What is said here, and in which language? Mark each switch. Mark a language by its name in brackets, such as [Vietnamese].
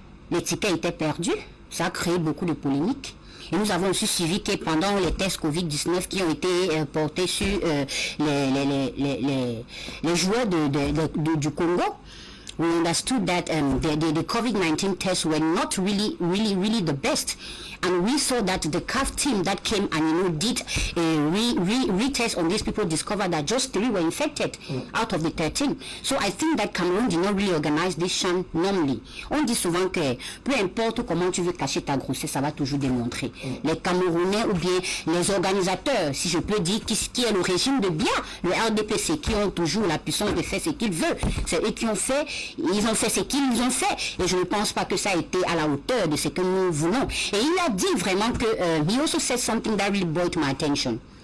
[French] Les tickets étaient perdus. Ça a créé beaucoup de polémiques. Et nous avons aussi suivi que pendant les tests Covid-19 qui ont été portés sur les joueurs du Congo, [English] we understood that the COVID-19 tests were not really the best. And we saw that the CAF team that came and did a retest on these people discovered that just 3 were infected out of the 13. So I think that Cameroon did not really organize this CHAN normally. [French] On dit souvent que peu importe comment tu veux cacher ta grossesse, ça va toujours démontrer. Les Camerounais ou bien les organisateurs, si je peux dire, qui est le régime de bien, le RDPC, qui ont toujours la puissance de faire ce qu'ils veulent. C'est eux qui ont fait, ils ont fait ce qu'ils ont fait. Et je ne pense pas que ça a été à la hauteur de ce que nous voulons. Et il a dit vraiment que [English] he also said something that really brought my attention.